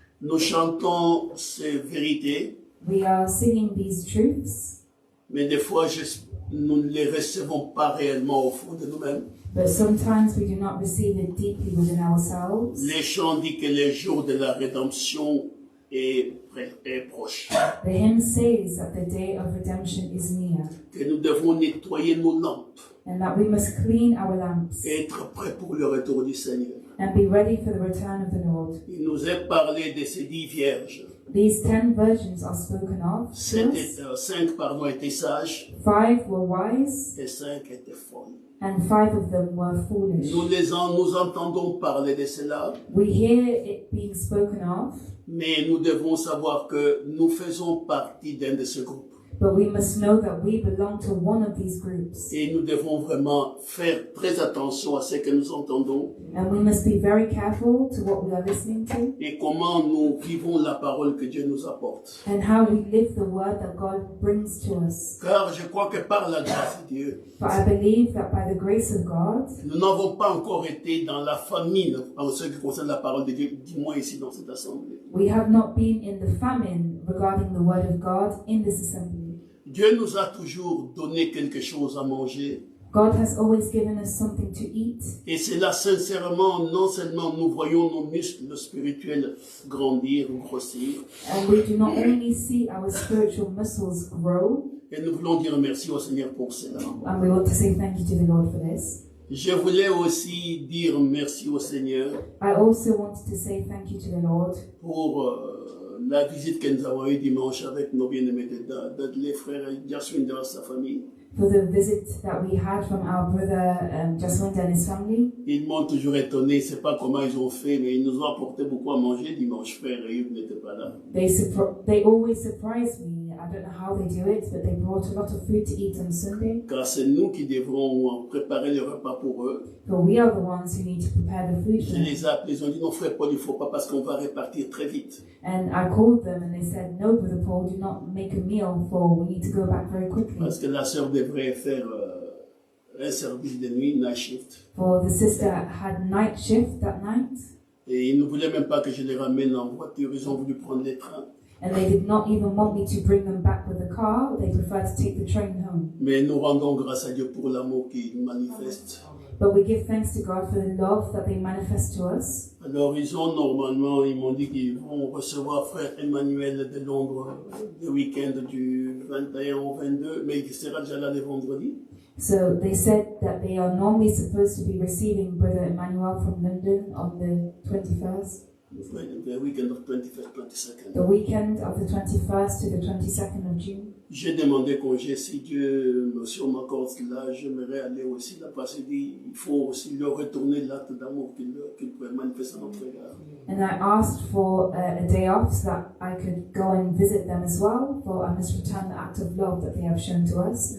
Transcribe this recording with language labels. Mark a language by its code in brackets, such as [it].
[fr] Nous chantons ces vérités, [en] We are singing these truths, [fr] mais des fois, nous ne les recevons pas réellement au fond de nous-mêmes. [en] but sometimes we do not receive it deeply within ourselves. [fr] Les chants disent que le jour de la rédemption est proche. [en] The hymn says that the day of redemption is near, [fr] Que nous devons nettoyer nos lampes [en] and that we must clean our lamps [fr] et être prêts pour le retour du Seigneur. [en] and be ready for the return of the Lord. [fr] Il nous est parlé de ces 10 vierges. [en] These 10 virgins are spoken of. To us. [fr] 5 étaient sages [en] 5 were wise, [fr] et 5 étaient folles. [en] and 5 of them were foolish. [fr] Nous entendons parler de cela, [en] We hear it being spoken of, [fr] mais nous devons savoir que nous faisons partie d'un de ce groupe. [en] but we must know that we belong to one of these groups. [fr] Et nous devons vraiment faire très attention à ce que nous entendons [en] And we must be very careful to what we are listening to [fr] et comment nous vivons la parole que Dieu nous apporte. [en] and how we live the word that God brings to us. [fr] Car je crois que par la grâce de Dieu, [en] For I believe that by the grace of God, [fr] nous n'avons pas encore été dans la famine en ce qui concerne la parole de Dieu, du moins ici dans cette assemblée. [en] we have not been in the famine regarding the word of God in this assembly. [fr] Dieu nous a toujours donné quelque chose à manger. [en] God has always given us something to eat, [fr] Et c'est là, sincèrement, non seulement nous voyons nos muscles spirituels grandir ou grossir, [en] and we do not only see our spiritual muscles grow, [fr] et nous voulons dire merci au Seigneur pour cela. [en] and we want to say thank you to the Lord for this. [fr] Je voulais aussi dire merci au Seigneur [en] I also wanted to say thank you to the Lord [fr] pour la visite que nous avons eue dimanche avec nos bien-aimés les frères Jasmine et sa famille. [en] for the visit that we had from our brother Jaswant and his family. [fr] Ils m'ont toujours étonné, je ne sais pas comment ils ont fait, mais ils nous ont apporté beaucoup à manger dimanche, frère, et ils n'étaient pas là. [en] They always surprise me. I don't know how they do it, but they brought a lot of food to eat on Sunday. [fr] Car c'est nous qui devrons préparer le repas pour eux. [en] But we are the ones who need to prepare the food for [fr] Je [en] them. [fr] les ai appelés, ils ont dit non frère Paul, il ne faut pas parce qu'on va répartir très vite. [en] And I called them and they said, no, Brother Paul, do not make a meal for we need to go back very quickly. [fr] Parce que la sœur devrait faire un service de nuit, night shift. [en] For the sister had night shift that night. [fr] Et ils ne voulaient même pas que je les ramène en voiture, ils ont voulu prendre les trains. [en] And they did not even want me to bring them back with the car. They preferred to take the train home. [fr] Mais nous rendons grâce à Dieu pour l'amour qu'ils manifestent. [en] But we give thanks to God for the love that they manifest to us. [fr] Alors ils m'ont dit qu'ils vont recevoir frère Emmanuel de Londres le week-end du 21 au 22, mais il sera déjà là le vendredi. [en] So they said that they are normally supposed to be receiving Brother Emmanuel from London on the 21st. The weekend of 21st, 22nd. The weekend of the 21st to the 22nd of June. [fr] J'ai demandé congé, si Dieu m'accorde cela, j'aimerais aller aussi là parce qu'il dit il faut aussi leur retourner l'acte d'amour qu'il pourrait manifester à notre égard. [en] And I asked for a day off so that I could go and visit them as well, for I must return the act of love that they have shown to us.